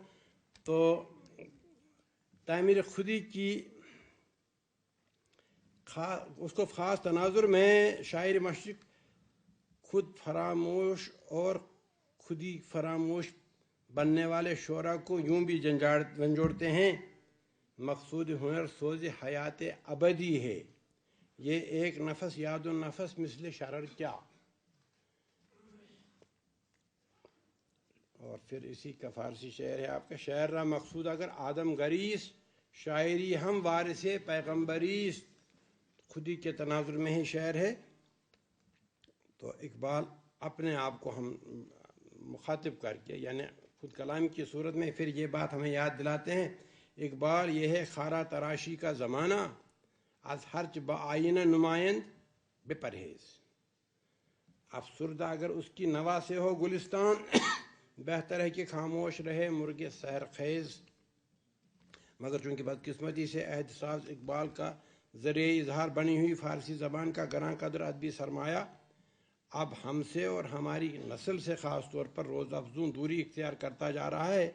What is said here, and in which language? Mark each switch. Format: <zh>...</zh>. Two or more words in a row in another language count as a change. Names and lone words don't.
<ur>تو تعمیر خودی کی اس کو خاص تناظر میں شاعر مشرق خود فراموش اور خودی فراموش بننے والے شعراء کو یوں بھی جھنجھوڑتے ہیں، مقصود ہنر سوز حیات ابدی ہے، یہ ایک نفس یاد و نفس مثل شرر کیا.</ur> <fa>اور پھر اسی کا فارسی شعر ہے آپ کا، شعر را مقصود اگر آدم گریس، شاعری ہم وارث پیغمبریس.</fa> <ur>خودی کے تناظر میں ہی شعر ہے. تو اقبال اپنے آپ کو ہم مخاطب کر کے، یعنی خود کلام کی صورت میں پھر یہ بات ہمیں یاد دلاتے ہیں، اقبال یہ ہے خارا تراشی کا زمانہ،</ur> <fa>از ہرچ با آئینہ نمائند بے پرہیز.</fa> <ur>افسردہ اگر اس کی نوا سے ہو گلستان، بہتر ہے کہ خاموش رہے مرغ سحر خیز. مگر چونکہ بدقسمتی سے عہد ساز اقبال کا ذریعہ اظہار بنی ہوئی فارسی زبان کا گراں قدر ادبی سرمایہ اب ہم سے اور ہماری نسل سے خاص طور پر روز افزوں دوری اختیار کرتا جا رہا ہے.</ur>